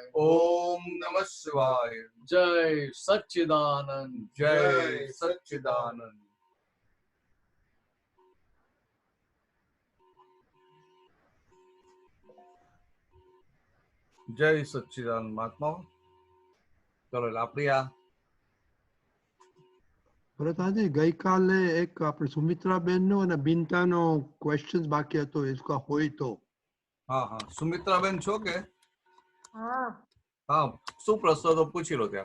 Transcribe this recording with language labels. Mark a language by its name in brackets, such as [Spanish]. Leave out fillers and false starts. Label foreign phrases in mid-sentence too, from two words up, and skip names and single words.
[Sanskrit] ओम नमः शिवाय। [Hindi] जय सच्चिदानंद। जय सच्चिदानंद। जय सच्चिदानंद महात्मा। [Gujarati] चलो આપણી આ ભરતજી ગઈકાલે એક આપણે સુમિત્રાબેનનો અને બિન્ટાનો ક્વેશ્ચન્સ બાકી હતો, इसका હોય તો હા હા સુમિત્રાબેન છો કે? હા, હા શું પ્રશ્ન તો પૂછી લો ત્યારે.